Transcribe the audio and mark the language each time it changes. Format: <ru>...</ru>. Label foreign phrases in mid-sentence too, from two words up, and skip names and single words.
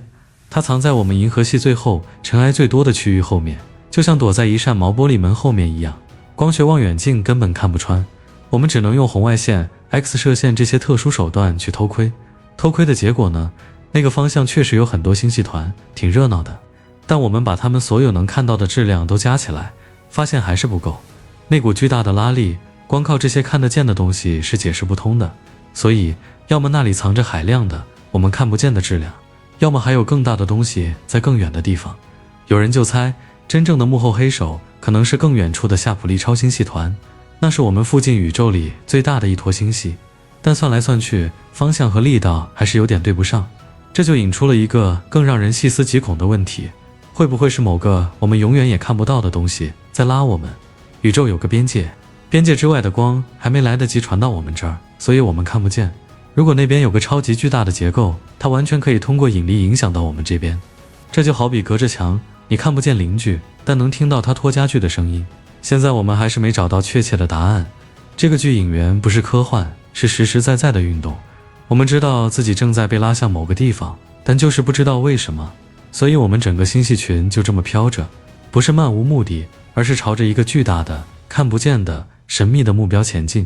<zh>它藏在我們銀河系最後塵埃最多的區域後面，就像躲在一扇毛玻璃門後面一樣，光學望遠鏡根本看不穿。我們只能用紅外線、X 射線這些特殊手段去偷窺。偷窺的結果呢？那個方向確實有很多星系團，挺熱鬧的。但我們把它們所有能看到的質量都加起來，發現還是不夠。那股巨大的拉力，光靠这些看得見的東西是解釋不通的。所以，要麼那裡藏着海量的我們看不見的質量，要麼還有更大的東西在更遠的地方。有人就猜，真正的幕後黑手可能是更遠處的夏普利超星系團，那是我們附近宇宙裡最大的一坨星系。但算來算去，方向和力道還是有點對不上，這就引出了一個更讓人細思極恐的問題。會不會是某個我們永遠也看不到的東西在拉我們？宇宙有個邊界，邊界之外的光還沒來得及傳到我們這兒，所以我們看不見。如果那邊有個超級巨大的結構，它完全可以通過引力影響到我們這邊。這就好比隔着牆，你看不見鄰居，但能聽到他拖家具的聲音。現在我們還是沒找到確切的答案。這個巨影源不是科幻，是實實在在的運動。我們知道自己正在被拉向某個地方，但就是不知道為什麼。所以我們整個星系群就這麼飄着，不是漫無目的，而是朝着一個巨大的、看不見的、神秘的目標前進。</zh>